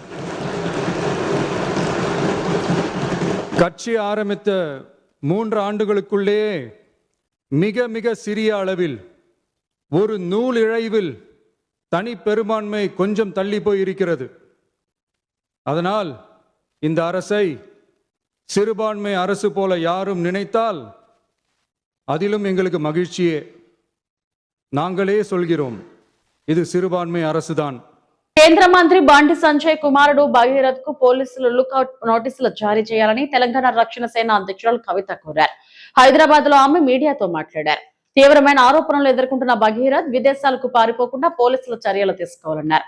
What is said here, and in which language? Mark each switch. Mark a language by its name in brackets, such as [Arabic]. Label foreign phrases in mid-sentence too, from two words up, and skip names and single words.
[Tamil] கட்சி ஆரம்பித்த 3 ஆண்டுகளுக்குள்ளேயே மிக மிக சிறிய அளவில் ஒரு நூல் இழைவில் தனி பெரும்பான்மை கொஞ்சம் தள்ளி போயிருக்கிறது. அதனால் இந்த அரசை சிறுபான்மை அரசு போல யாரும் நினைத்தால் அதிலும் எங்களுக்கு மகிழ்ச்சியே. நாங்களே சொல்கிறோம், இது சிறுபான்மை அரசுதான். [Telugu] కేంద్ర మంత్రి బండి సంజయ్ కుమారుడు భగీరథ్ కు పోలీసులు లుకౌట్ నోటీసులు జారీ చేయాలని తెలంగాణ రక్షణ సేన అధ్యక్షురాలు కవిత కోరారు. హైదరాబాద్ లో ఆమె మీడియాతో మాట్లాడారు. తీవ్రమైన ఆరోపణలు ఎదుర్కొంటున్న భగీరథ్ విదేశాలకు పారిపోకుండా పోలీసులు చర్యలు తీసుకోవాలన్నారు.